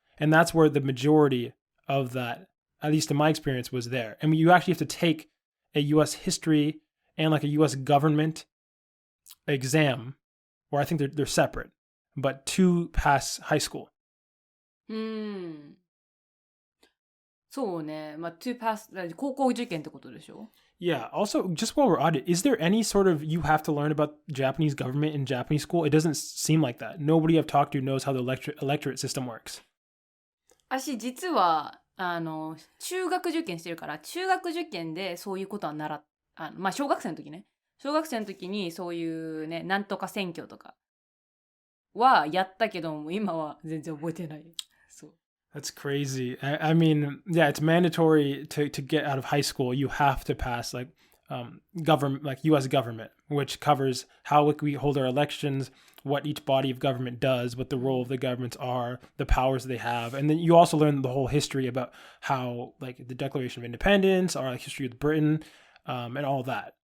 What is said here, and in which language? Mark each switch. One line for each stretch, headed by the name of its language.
English: And that's where the majority of that, at least in my experience, was there. And you actually have to take a U.S. history and like a U.S. government exam, or I think they're separate, but to pass high school.
Japanese: そうね。まあ、
English: to pass,
Japanese: 高校受験ってことでしょ?
English: Yeah. Also, just while we're at it, is there any sort of you have to learn about Japanese government in Japanese school? It doesn't seem like that. Nobody I've talked to knows how the electorate system works.
Japanese: 私、実は、中学受験してるから、中学受験でそういうことはまあ、小学生の時ね。小学生の時にそういうね、なんとか選挙とかはやったけども、今は全然覚えてない。そう。
English: That's crazy. I mean, yeah, it's mandatory to get out of high school. You have to pass like government, like U.S. government, which covers how we hold our elections, what each body of government does, what the role of the governments are, the powers they have. And then you also learn the whole history about how like the Declaration of Independence, our like, history of Britain, and all that.